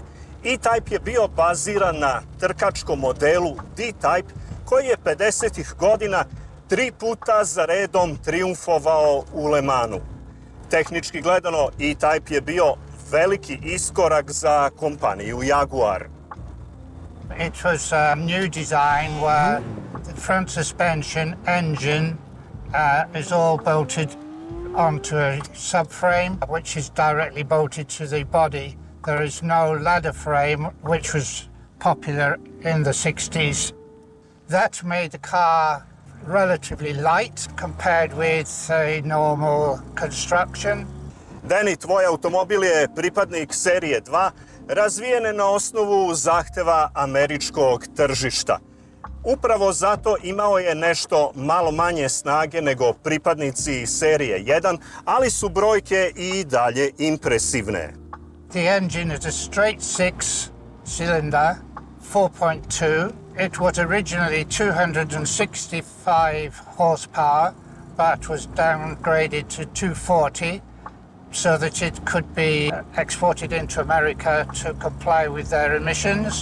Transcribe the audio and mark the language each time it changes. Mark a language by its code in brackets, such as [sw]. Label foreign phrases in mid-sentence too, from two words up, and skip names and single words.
[sr] E Type je bio baziran na trkačkom modelu D Type koji je 50-ih godina 3 puta za redom triumfovao u Le Mansu. Tehnički gledano, E Type je bio veliki iskorak za kompaniju Jaguar. [en] It was a new design where the front suspension engine is all bolted onto a subframe, which is directly bolted to the body. There is no ladder frame, which was popular in the 60s. That made the car relatively light compared with a normal construction. [sr] Danny, tvoj automobil je pripadnik serije 2, razvijen na osnovu zahteva američkog tržišta. Upravo zato imao je nešto malo manje snage nego pripadnici serije 1, ali su brojke i dalje impresivne. [en] The engine is a straight 6-cylinder, 4.2. It was originally 265 horsepower, but was downgraded to 240 so that it could be exported into America to comply with their emissions.